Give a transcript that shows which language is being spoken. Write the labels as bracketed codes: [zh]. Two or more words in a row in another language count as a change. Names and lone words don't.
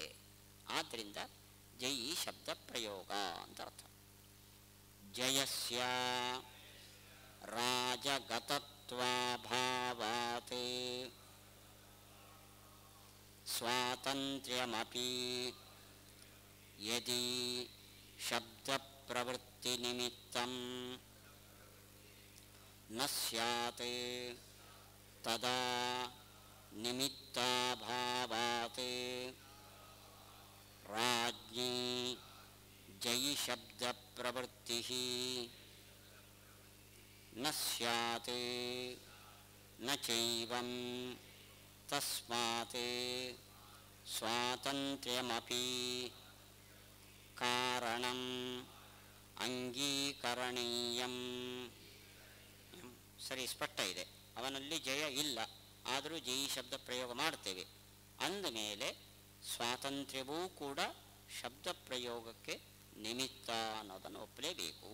[kn] ಆದ್ದರಿಂದ ಜಯಿ ಶಬ್ದ ಪ್ರಯೋಗ ಅಂತ ಅರ್ಥ. [sa] ಜಯಸ್ಯ ರಾಜಗತತ್ವಾಭಾವಾತ್ ಸ್ವಾತಂತ್ರ್ಯಮಪಿ ಯದಿ ಶಬ್ದ ಪ್ರವೃತ್ತಿ ನಿಮಿತ್ತಂ ನ ಸ್ಯಾತ್ ತದಾ ನಿಮಿತ್ತಾಭಾವಾತ್ ರಾಜ್ಞಿ ಜಯಿ ಶಬ್ದ ಪ್ರವೃತ್ತಿ ನ ಸ್ಯಾತ್ ನ ಚೈವಂ ತಸ್ಮಾತ್ ಸ್ವಾತಂತ್ರ್ಯಮಪಿ ಕಾರಣಂ ಅಂಗೀಕರಣೀಯಂ. [kn] ಸರಿ, ಸ್ಪಷ್ಟ ಇದೆ. ಅವನಲ್ಲಿ ಜಯ ಇಲ್ಲ, ಆದರೂ ಜಯಿ ಶಬ್ದ ಪ್ರಯೋಗ ಮಾಡ್ತೇವೆ ಅಂದಮೇಲೆ ಸ್ವಾತಂತ್ರ್ಯವೂ ಕೂಡ ಶಬ್ದ ಪ್ರಯೋಗಕ್ಕೆ ನಿಮಿತ್ತ ಅನ್ನೋದನ್ನು ಒಪ್ಪಲೇಬೇಕು.